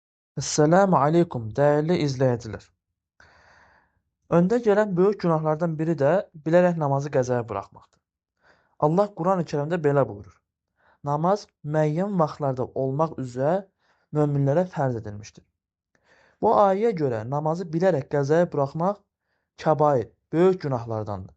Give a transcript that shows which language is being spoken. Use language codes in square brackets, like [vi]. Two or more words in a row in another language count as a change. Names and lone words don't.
[tr] Esselamu Aleyküm değerli izleyiciler. Önde gelen büyük günahlardan biri de [az] bilərək namazı qəzaya buraxmaqdır. Allah Quran-ı Kerimdə belə buyurur. Namaz müəyyən vaxtlarda olmaq üzrə möminlərə fərz edilmişdir. Bu ayəyə görə namazı bilərək qəzaya buraxmaq kəbair, böyük günahlardandır.